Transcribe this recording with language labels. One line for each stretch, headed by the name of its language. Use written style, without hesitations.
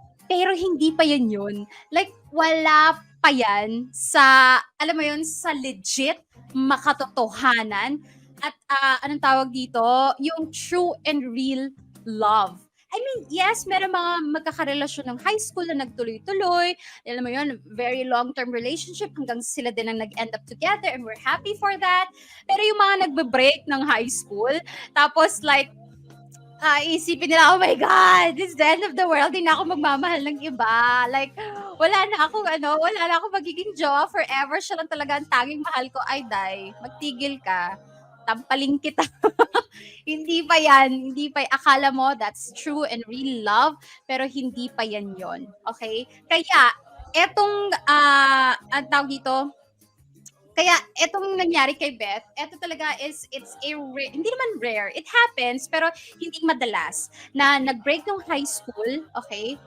Filipino: Pero hindi pa yun. Like, wala pa yan sa, alam mo yun, sa legit makatotohanan. At anong tawag dito? Yung
English: true and real love. I mean, yes,
Filipino: meron mga magkakarelasyon ng high school na nagtuloy-tuloy. Alam mo yun,
English: very long-term relationship
Filipino: hanggang sila din ang
English: nag-end up together and we're happy for that.
Filipino: Pero yung mga nagbe-break ng high school, tapos like, isipin nila,
English: oh my God, this is the end of the world,
Filipino: hindi na ako magmamahal ng iba. Like, wala na ako magiging jowa forever. Siya lang talaga ang tanging mahal ko. Ay, day, magtigil ka. Tampaling kita. Hindi pa yan. Akala mo
English: that's true and real love,
Filipino: pero hindi pa yan yon. Okay? Kaya, ang tawag dito, kaya etong nangyari kay Beth, eto talaga is, hindi naman rare.
English: It happens,
Filipino: pero hindi madalas. Na nag-break ng high school, okay?